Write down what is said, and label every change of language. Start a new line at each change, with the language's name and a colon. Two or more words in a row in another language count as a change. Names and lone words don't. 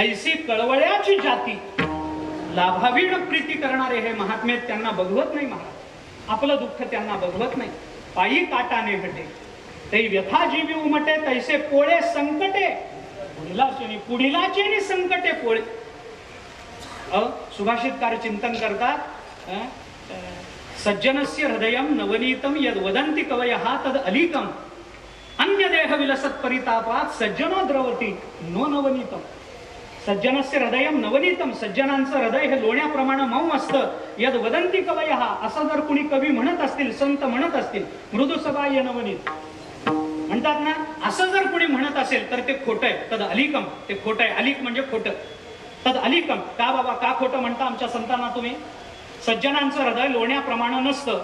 Marathi: ऐसी कळवळ्याची जाती लाभावीण प्रीती करणारे हे महात्मे त्यांना बघवत नाही. महाराज आपलं दुःख त्यांना बघवत नाही. पायी काटाने घटे ते व्यथा जीवी उमटे तैसे पोळे संकटे पुढिलाचे संकटे पोळे. सुभाषितकार चिंतन करतात
Sanskrit: सज्जनस्य हृदयम नवनीतम यद वदंती कवयः तद अलीकम अन्य देह विलसत परितापात सज्जनो द्रवती नो नवनीतम. सज्जनस्य हृदयम नवनीतम,
Marathi: सज्जनांचं हृदय हे लोण्याप्रमाणे मऊ असतं.
Sanskrit: यद वदंती कवयः,
Marathi: असं जर कुणी कवी म्हणत असतील, संत म्हणत असतील, मृदुसबाह्य नवनीत म्हणतात ना, असं जर कुणी म्हणत असेल तर ते खोटं आहे.
Sanskrit: तद अलीकम,
Marathi: ते खोटं आहे. अलीक म्हणजे खोटं.
Sanskrit: तद अलीकम,
Marathi: का बाबा का खोटं म्हणता आमच्या संतांना तुम्ही? सज्जनांचं हृदय लोण्याप्रमाणे नसतं.